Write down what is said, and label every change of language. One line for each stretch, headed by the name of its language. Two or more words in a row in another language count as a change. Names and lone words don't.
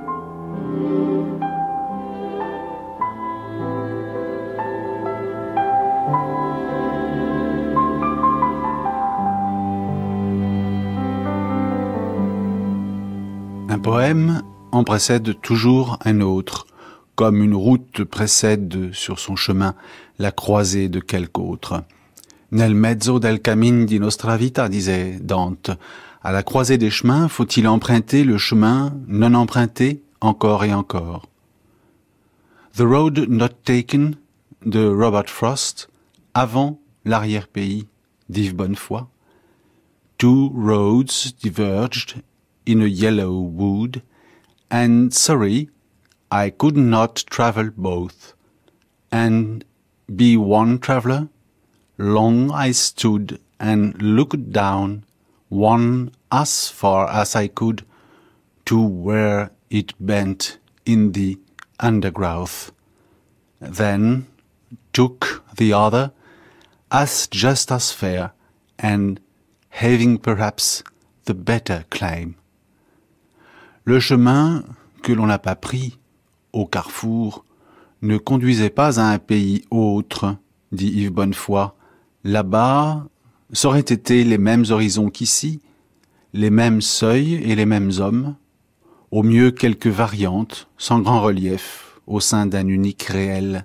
French: Un poème en précède toujours un autre, comme une route précède sur son chemin la croisée de quelque autre.
Italian: Nel mezzo del cammin di nostra vita,
French: disait Dante. À la croisée des chemins, faut-il emprunter le chemin non emprunté encore et encore. The Road Not Taken de Robert Frost, avant l'arrière-pays d'Yves Bonnefoy.
English: Two roads diverged in a yellow wood, and sorry, I could not travel both. And be one traveller, long I stood and looked down, one as far as I could, to where it bent in the undergrowth. Then took the other, as just as fair, and having perhaps the better claim.
French: Le chemin que l'on n'a pas pris au carrefour ne conduisait pas à un pays autre, dit Yves Bonnefoy. Là-bas, ça aurait été les mêmes horizons qu'ici, les mêmes seuils et les mêmes hommes, au mieux quelques variantes, sans grand relief, au sein d'un unique réel.